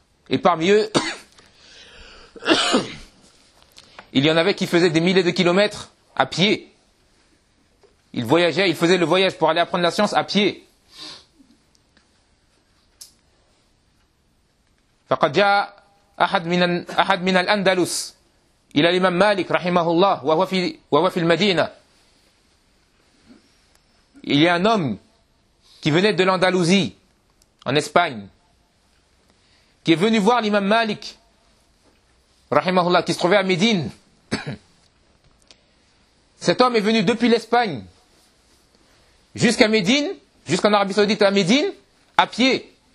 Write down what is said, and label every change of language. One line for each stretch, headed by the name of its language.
French: Et parmi eux, il y en avait qui faisaient des milliers de kilomètres à pied. Ils voyageaient, ils faisaient le voyage pour aller apprendre la science à pied.
Arabic: فقد جاء أحد من الأندلس إلى الإمام مالك رحمه الله وهو في المدينة.
French: Il y a un homme qui venait de l'Andalousie en Espagne qui est venu voir l'imam Malik رحمه الله qui se trouvait à Médine. Cet homme est venu depuis l'Espagne jusqu'à Médine, jusqu'en Arabie Saoudite à Médine à pied.